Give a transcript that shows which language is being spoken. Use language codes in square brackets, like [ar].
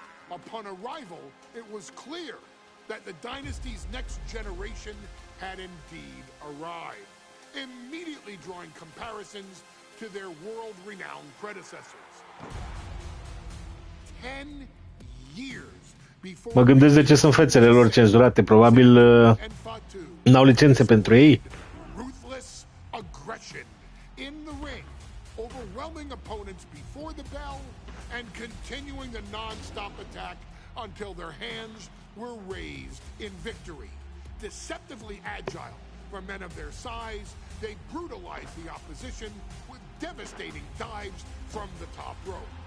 [en] Upon arrival, it was clear that the dynasty's next generation had indeed arrived, immediately drawing comparisons to their world-renowned predecessors. 10 years before [ro] Mă gândesc de ce sunt fețele lor cenzurate. Probabil n-au licențe pentru ei. [en] Ruthless aggression in the ring, overwhelming opponents before the bell and continuing the non-stop attack until their hands were raised in victory. Deceptively agile for men of their size, they brutalized the opposition with devastating dives from the top rope.